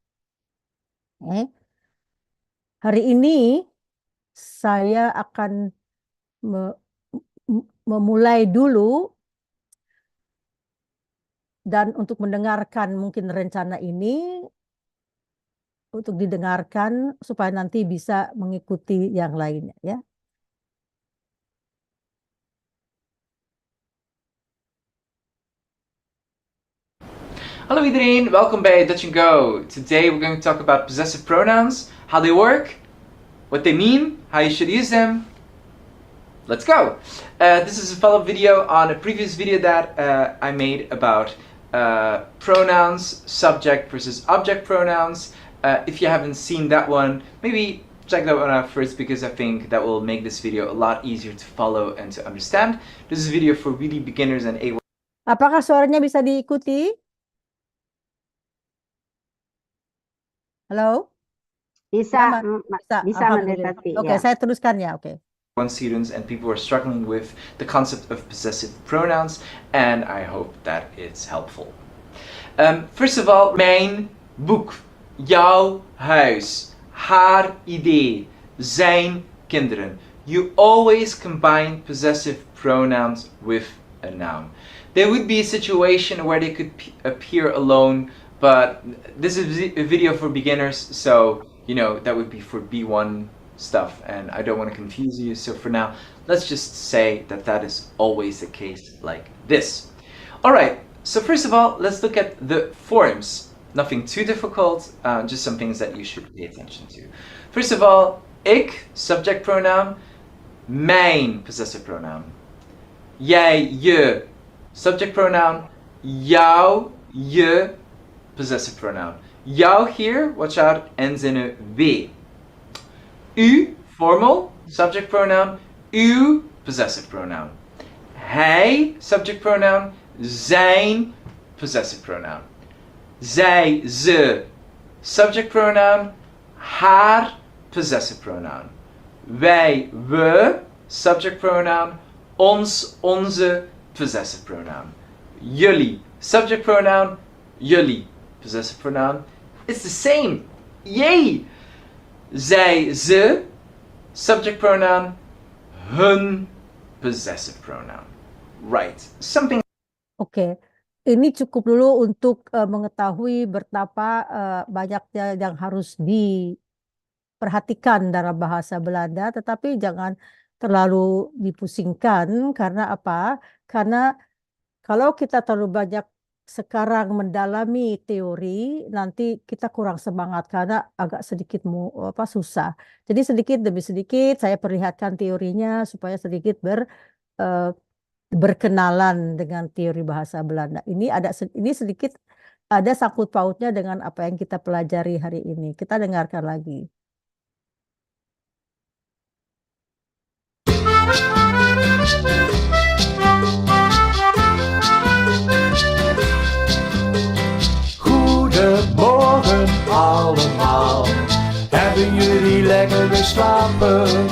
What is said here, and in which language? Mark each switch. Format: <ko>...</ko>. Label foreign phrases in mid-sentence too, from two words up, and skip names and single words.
<id>Hari ini saya akan memulai dulu, dan untuk mendengarkan mungkin rencana ini untuk didengarkan supaya nanti bisa mengikuti yang lainnya ya.</id> <nl>Hallo iedereen, welkom bij Dutch & Go.</nl> <en>Today we're going to talk about possessive pronouns, how they work, what they mean, how you should use them. Let's go! This is a follow-up video on a previous video that I made about pronouns, subject versus object pronouns. If you haven't seen that one, maybe check that one out first, because I think that will make this video a lot easier to follow and to understand. This is a video for really beginners and A1.</en> <id>Apakah suaranya bisa diikuti? Halo? Bisa, bisa Alhamdulillah. mendekati. Oke, saya teruskan ya. Oke.</id> <en>Students and people who are struggling with the concept of possessive pronouns, and I hope that it's helpful. First of all,</en> <nl>mijn boek, jouw huis, haar idee, zijn kinderen.</nl> <en>You always combine possessive pronouns with a noun. There would be a situation where they could appear alone, but this is a video for beginners, so you know that would be for B1 stuff, and I don't want to confuse you, so for now let's just say that that is always the case like this. Alright, so first of all, let's look at the forms. Nothing too difficult, just some things that you should pay attention to. First of all, ik, subject pronoun, mijn, possessive pronoun.</en> <nl>Jij, je,</nl> <en>subject pronoun.</en> <nl>Jou, je,</nl> <en>possessive pronoun.</en> <nl>Jou hier,</nl> <en>watch out, ends in a W. U, formal, subject pronoun. U, possessive pronoun. Hij, subject pronoun. Zijn, possessive pronoun.</en> <nl>Zij, ze,</nl> <en>subject pronoun. Haar, possessive pronoun.</en> <nl>Wij, we,</nl> <en>subject pronoun.</en> <nl>Ons, onze,</nl> <en>possessive pronoun. Jullie, subject pronoun. Jullie, possessive pronoun. It's the same. Yay!</en> <nl>Zij, ze,</nl> <en>subject pronoun. Hun, possessive pronoun. Right. Something.</en> <id>Oke, ini cukup dulu untuk mengetahui betapa banyaknya yang harus diperhatikan dalam bahasa Belanda, tetapi jangan terlalu dipusingkan. Karena apa? Karena kalau kita terlalu banyak sekarang mendalami teori, nanti kita kurang semangat karena agak sedikit susah. Jadi sedikit demi sedikit saya perlihatkan teorinya supaya sedikit berkenalan dengan teori bahasa Belanda. Ini sedikit ada sangkut pautnya dengan apa yang kita pelajari hari ini. Kita dengarkan lagi.</id> <nl>Goedemorgen allemaal, hebben jullie lekker geslapen?</nl>